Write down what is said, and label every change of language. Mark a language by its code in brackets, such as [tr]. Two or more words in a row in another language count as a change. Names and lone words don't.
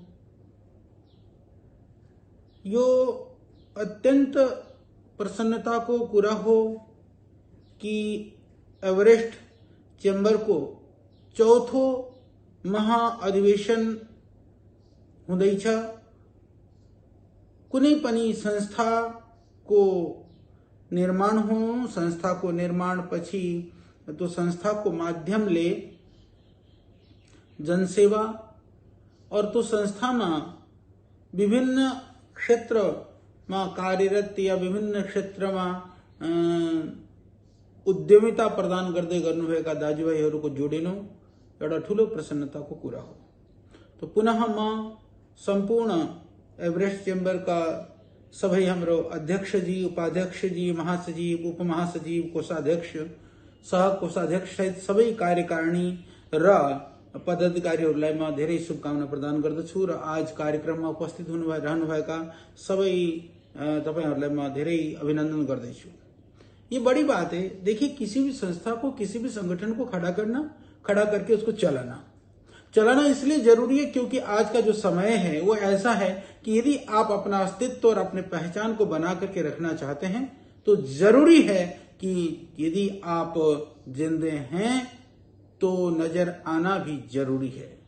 [ne] यो अत्यंत प्रसन्नताको कुरा हो कि एवरेस्ट चेम्बर को चौथो महाअधिवेशन हुँदैछ। कुनै पनि संस्था को निर्माण हो, संस्था को निर्माण पछि तो संस्था को माध्यमले जनसेवा [hi] और तो संस्था में विभिन्न क्षेत्र में कार्यरत या विभिन्न क्षेत्र में [ne] उद्यमिता प्रदान गर्दै गर्नुभएका दाजुभाइहरूको जोडिनु एउटा ठूलो प्रसन्नताको कुरा हो। तो पुनः म संपूर्ण एवरेस्ट चेम्बर का सबै हाम्रो अध्यक्ष जी, उपाध्यक्ष जी, महासचिव, उपमहासचिव, कोषाध्यक्ष, सहकोषाध्यक्ष सहित सबै कार्यकारिणी र पदाधिकारीहरूलाई म धेरै शुभकामना प्रदान गर्दछु र आज कार्यक्रममा उपस्थित रहनुभएका सबै तपाईहरुलाई म धेरै अभिनन्दन गर्दैछु। [hi] ये बड़ी बात है। देखिए, किसी भी संस्था को, किसी भी संगठन को खड़ा करके उसको चलाना इसलिए जरूरी है क्योंकि आज का जो समय है वो ऐसा है कि यदि आप अपना अस्तित्व और अपने पहचान को बना करके रखना चाहते हैं तो जरूरी है कि यदि आप जिंदे हैं तो नजर आना भी जरूरी है।